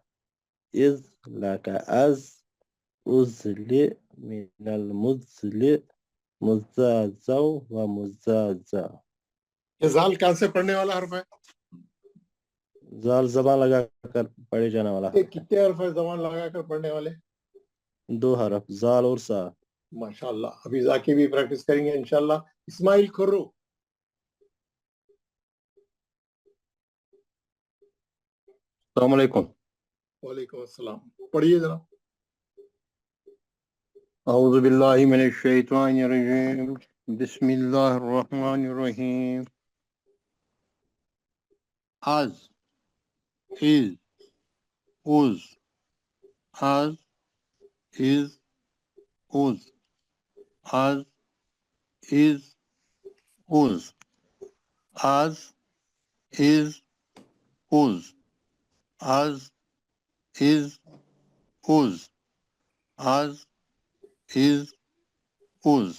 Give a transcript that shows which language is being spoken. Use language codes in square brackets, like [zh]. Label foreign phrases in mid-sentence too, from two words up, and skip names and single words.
[ar] از لک از اوزل من المزل مزازا و مزازا. [ur] یہ زال کہاں سے پڑھنے والا حرف ہے؟ زال زبان لگا کر پڑھے جانے والا یہ کتنے حرف ہے زبان لگا کر پڑھنے والے؟ 2 حرف زال اور سا. ماشاءاللہ. ابھی ذاکی بھی پریکٹس کریں گے انشاءاللہ. اسماعیل کھرو. [ar] السلام علیکم. وعلیکم السلام. [ur] پڑھیے ذرا. [ar] اعوذ باللہ من الشیطان الرجیم. بسم اللہ الرحمن الرحیم. از از اوز از از اوز از از اوز از از اوز از از اوز از از اوز.